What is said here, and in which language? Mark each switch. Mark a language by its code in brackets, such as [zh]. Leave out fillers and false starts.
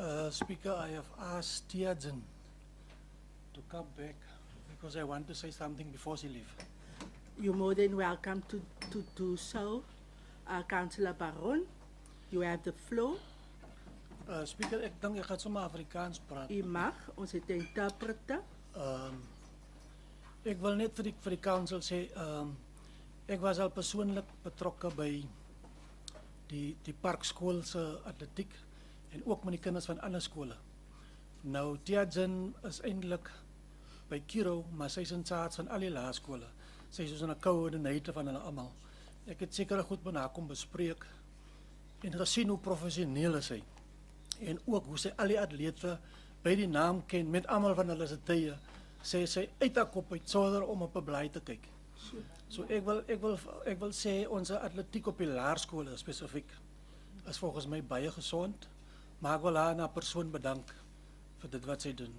[en] Speaker, I have asked Tiazen to come back because I want to say something before she leaves. You're more than welcome to do so. Councillor Baron, you have the floor. [af] Speaker, ek dink ek gaan sommer Afrikaans praat. U mag, ons het 'n interpreter. Ek wil net vir die council sê, ek was al persoonlik betrokke by die parkskool se atletiek en ook met die kinders van ander skole. Nou Tiazen is eintlik by Kiro, maar sy is [en] in charge [af] van al die laerskole. Sy is soos 'n coördinator van hulle almal. Ek het seker goed met haar kom bespreek en gesien hoe professioneel is sy. En ook hoe sy al die atlete by die naam ken met almal van hulle se tye. Sy uit haar kop uit sonder om op 'n blaai te kyk. So ek wil sê ons atletiek op die laerskole spesifiek is volgens my baie gesond, maar ek wil haar na persoon bedank vir dit wat sy doen.